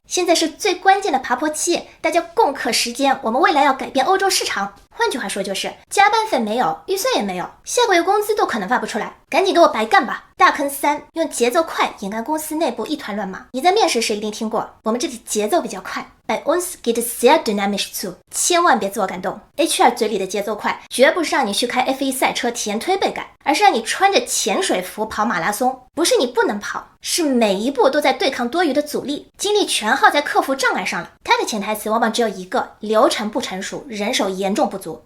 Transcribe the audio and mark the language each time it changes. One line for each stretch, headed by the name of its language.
Chinese: 现在是最关键的爬坡期，大家共克时艰，我们未来要改变欧洲市场。换句话说就是加班费没有，预算也没有，下个月工资都可能发不出来，赶紧给我白干吧。大坑3，用节奏快掩盖公司内部一团乱麻。你在面试时一定听过，我们这里节奏比较快。
German: Bei uns geht es sehr dynamisch zu，
Chinese: 千万别自我感动。 HR 嘴里的节奏快，绝不是让你去开 F1 赛车体验推背感，而是让你穿着潜水服跑马拉松。不是你不能跑，是每一步都在对抗多余的阻力，精力全耗在克服障碍上了。它的潜台词往往只有一个：流程不成熟，人手严重不足。